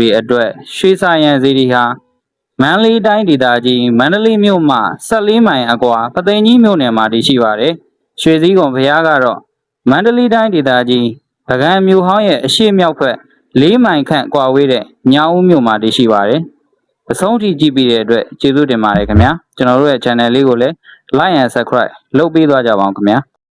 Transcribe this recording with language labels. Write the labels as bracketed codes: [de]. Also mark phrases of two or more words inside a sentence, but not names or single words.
[my] တွေအတွက်ရွှေစာရန်ဇီရီဟာမန္တလေးတိုင်းဒေသကြီးမန္တလေးမြို့မှ14မိုင်အကွာပသိမ်ကြီးမြို့နယ်မှာတည်ရှိပါတယ်ရွှေစည်းကုံဘုရားကတော့မန္တလေးတိုင်းဒေသကြီးပကံမြို့ဟောင်းရဲ့အရှေ့မြောက်ဘက်4မိုင်ခန့်ကွာဝေးတဲ့ညောင်ဦးမြို့မှာတည်ရှိပါတယ်အဆုံးထိကြည့်ပြီးတဲ့အတွက်ကျေးဇူးတင်ပါတယ်ခင်ဗျာကျွန်တော်တို့ရဲ့ channel လေးကိုလည်း [en] like and subscribe [my] လုပ်ပေးသွားကြပါအောင်ခင်ဗျာ